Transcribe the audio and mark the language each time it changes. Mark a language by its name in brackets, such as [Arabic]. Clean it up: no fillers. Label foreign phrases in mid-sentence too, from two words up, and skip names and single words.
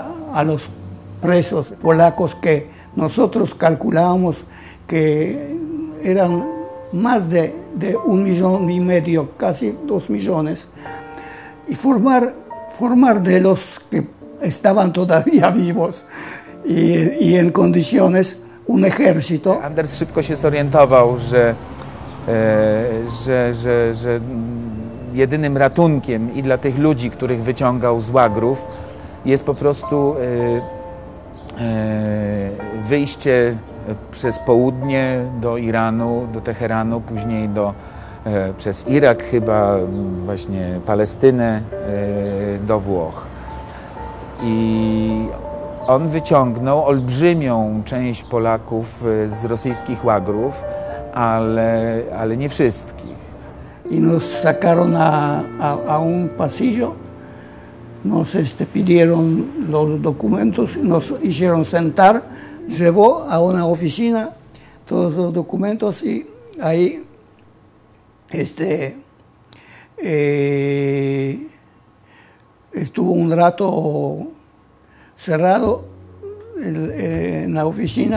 [Spanish] a los presos polacos, que nosotros calculábamos que eran más de 1,5 millones, casi 2 millones, y formar de los que estaban todavía vivos i en condiciones un ejército. [Polish] Anders szybko się zorientował, że jedynym ratunkiem i dla tych ludzi, których wyciągał z łagrów, jest po prostu wyjście przez południe do Iranu, do Teheranu, później przez Irak chyba, właśnie Palestynę, do Włoch. I on wyciągnął olbrzymią część Polaków z rosyjskich łagrów, ale nie wszystkich. [Spanish] Y nos sacaron a un pasillo, nos pidieron los documentos, nos hicieron sentar, llevó a una oficina todos los documentos y ahí estuvo un rato cerrado en la oficina.